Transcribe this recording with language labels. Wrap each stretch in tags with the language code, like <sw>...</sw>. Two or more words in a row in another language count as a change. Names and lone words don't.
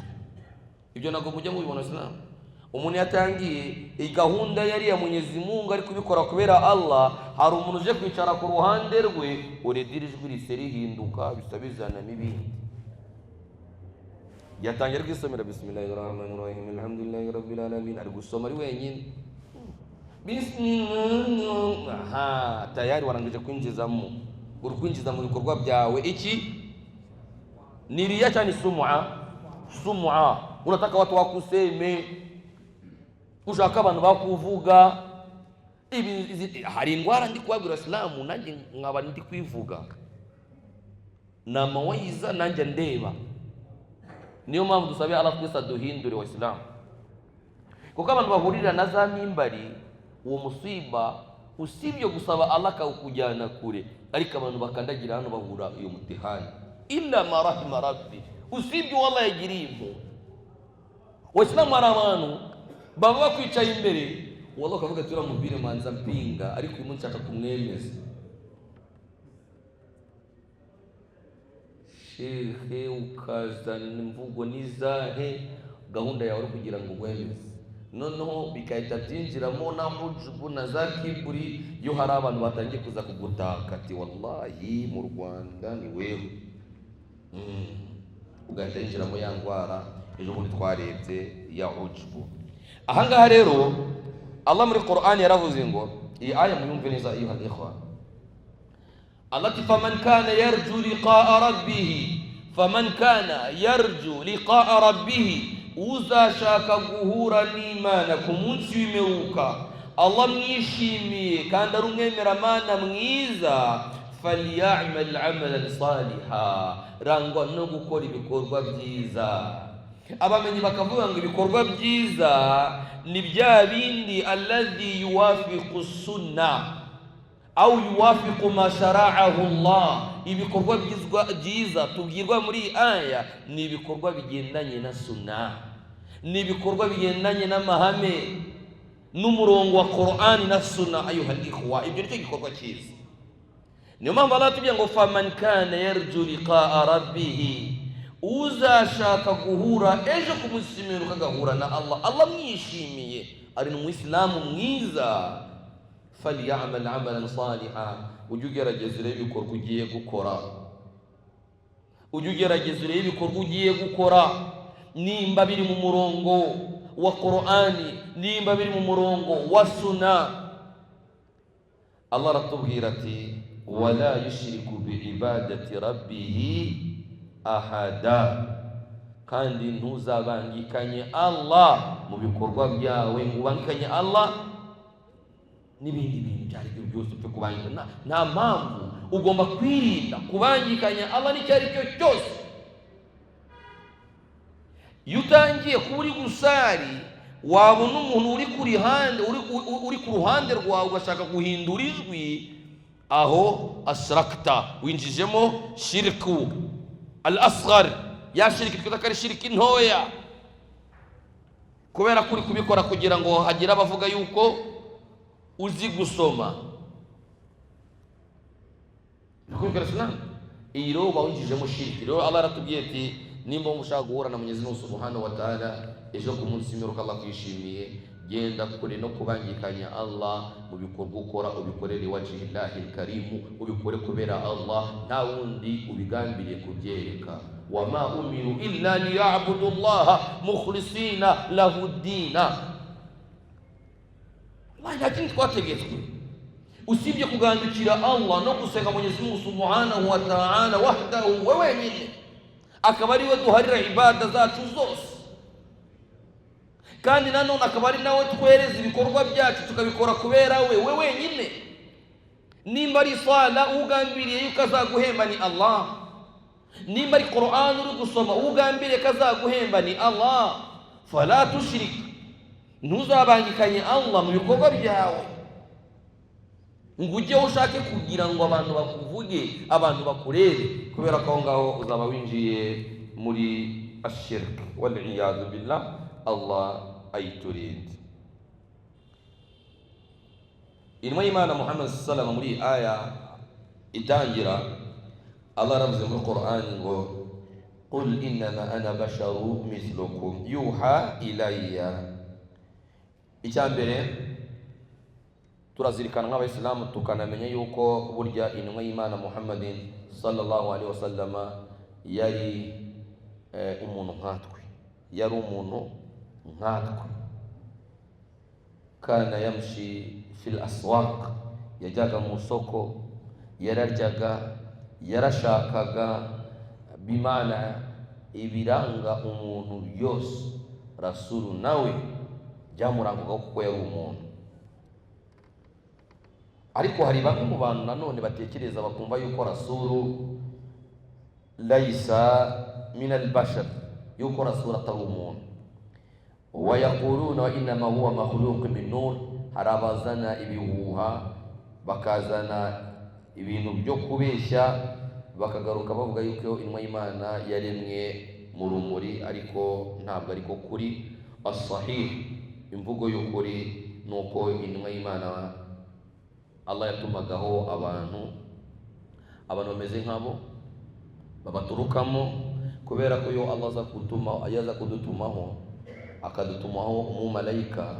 <rw>Ibyo ntabwo mujya mubibona Islam. Umuntu yatangiye gahunda yari ya Mwenyezi Mungu ari kubikora kubera Allah, hari umuntu uje kwicara ku ruhande rwe, uredirijwe rise rihinduka bisabizana n'ibindi. Yatangira kwisomera</rw> <ar>بسم الله الرحمن الرحيم الحمد لله رب العالمين,</ar> <rw>ari gusoma ari wenyine bismillah, tayari warangije kwinjizamo, uri kwinjiza mu bikorwa byawe. Iki ni riya cyane sum'a.</rw> <sw>Unataka watu wakuseme,</sw> <rw>ushaka abantu bakuvuga. Hari indwara ndi kubabwira Islamu nanjye nkaba ndi kwivuga, na mawaiza nanjye ndeba. Niyo mpamvu dusabe Allah twese duhindure wa Islam, kuko abantu bahurira na za mimbari, uwo musiba usibyo gusaba Allah kawukujyana kure, ariko abantu bakandagira hano bahura iyo mutihani.</rw> <ar>إلا ما رحم ربي,</ar> <rw>usibyo wallahi yagirimu. Wa Islam hari abantu baba bakwicaye imbere, wallahi ukavuga ati uramubwire manza mpinga, ariko uyu munsi nshaka kumwemeza. Shehe ukazana imvugo nizahe, gahunda yawe kugira ngo wemeze. Noneho bikahita byinjiramo na ujubu na za kiburi. Yo hari abantu batangiye kuza kugutaka ati wallahi mu Rwanda ni wewe, ugahita yinjiramo ya ndwara ejo bundi twarebye ya ujubu. Ahangaha rero Allah muri Qur'an yaravuze ngo, iyi aya muyumve neza</rw> <ar>أيها الإخوة. Allah ati فمن كان يرجو لقاء ربه، فمن كان يرجو لقاء ربه,</ar> <rw>uzashaka guhura n'Imana ku munsi w'imperuka, Allah mwishimiye kandi ari umwemeramana mwiza,</rw> <ar>فليعمل عملا صالحا,</ar> <rw>rangwa no gukora ibikorwa byiza. Abamenyi bakavuga ngo ibikorwa byiza ni bya bindi</rw> <ar>الذي يوافق السنة أو يوافق ما شرعه الله.</ar> <rw>Ibikorwa byiza tubwirwa muri aya ni ibikorwa bigendanye na sunna, ni ibikorwa bigendanye n'amahame n'umurongo wa Qur'ani na sunna.</rw> <ar>أيها الإخوة,</ar> <rw>ibyo nicyo gikorwa cyiza. Niyo mpamvu Allah atubwira ngo</rw> <ar>فمن كان يرجو لقاء ربه,</ar> <rw>uzashaka guhura ejo ku munsi w'imperuka agahura na Allah, Allah mwishimiye, ari n'umuyisilamu mwiza,</rw> <ar>فليعمل عملا صالحا.</ar> <rw>Ujye ugerageza urebe ibikorwa ugiye gukora, ujye ugerageza urebe ibikorwa ugiye gukora, nimba biri mu murongo wa Qur'ani, nimba biri mu murongo wa sunna. Allah aratubwira ati</rw> <ar>ولا يشرك بعبادة ربه أحدا,</ar> <rw>kandi ntuzabangikanye Allah mu bikorwa byawe, ubangikanye Allah n'ibindi bintu byari byo byose byo kubangikanya. Nta mpamvu, ugomba kwirinda kubangikanya Allah n'icyo ari cyo cyose. iyo utangiye kuba uri gusari wabona umuntu uri ku ruhande rwawe ugashaka guhindura ijwi, aho ashrakta, winjijemo</rw> <ar>الشرك الأصغر,</ar> <rw>ya shiriki twita ko ari shiriki ntoya, kubera kuri kubikora kugira ngo hagire abavuga yuko uzi gusoma. Iyi rero uba winjijemo shiriki. Rero Allah aratubwiye ati nimba mushaka guhura na Mwenyezi Mungu</rw> <ar>سبحانه وتعالى</ar> <rw>ejo ku munsi w'imperuka Allah kwishimiye, genda kure no kubangikanya Allah mu bikorwa ukora, ubikorere</rw> <ar>وجه الله الكريم,</ar> <rw>ubikore kubera Allah, nta wundi ubigambiriye kubyereka.</rw> <ar>وما أمروا إلا ليعبدوا الله مخلصين له الدين.</ar> <rw>Nta kindi twategetswe usibye kugandukira Allah no gusenga Mwenyezi Mungu</rw> <ar>سبحانه وتعالى وحده,</ar> <rw>we wenyine akaba ari we duharira ibada zacu zose, kandi nanone akaba ari nawe twereza ibikorwa byacu tukabikora kubera we wenyine. Nimba ari sala ugambiriye yuko azaguhemba ni Allah, nimba ari Qur'an uri gusoma ugambiriye ko azaguhemba ni Allah.</rw> <ar>فلا تشرك,</ar> <rw>ntuzabangikanye Allah mu bikorwa byawe ngo ujye ushake kugira ngo abantu bakuvuge, abantu bakurebe, kubera ko ngaho uzaba winjiye muri</rw> <ar>الشرك والعياذ بالله.</ar> <rw>Allah ayiturinde. Inwa Imana Muhammad sallallahu muri aya itangira, Allah aravuze muri Qur'an ngo</rw> <ar>قل إنما أنا بشر مثلكم يوحى إلي.</ar> <rw>Icyambere turazirikana nk'abayisilamu tukanamenya yuko burya intumwa y'Imana Muhammadin</rw> <ar>صلى الله عليه وسلم</ar> <rw>yari umuntu nkatwe, yari umuntu nkatwe.</rw> <ar>كان يمشي في الأسواق,</ar> <rw>yajyaga mu soko, yararyaga, yarashakaga, bimana ibiranga umuntu yose. Rasulu nawe byamurangaga kuko yari umuntu. Ariko hari bamwe mu bantu nanone batekereza bakumva yuko Rasulu</rw> <ar>ليس من البشر,</ar> <rw>yuko Rasulu atari umuntu.</rw> <ar>ويقولون وإنما هو مخلوق من نور,</ar> <rw>harabazana ibihuha, bakazana ibintu byo kubeshya, bakagaruka bavuga yuko intumwa y'Imana yaremwe mu rumuri, ariko ntabwo ariko kuri.</rw> <ar>الصحيح,</ar> <rw>imvugo y'ukuri nuko intumwa y'Imana Allah yatumagaho abantu bameze nk'abo babaturukamo, kubera ko yo Allah aza kudutumaho akadutumaho umumalayika.</rw>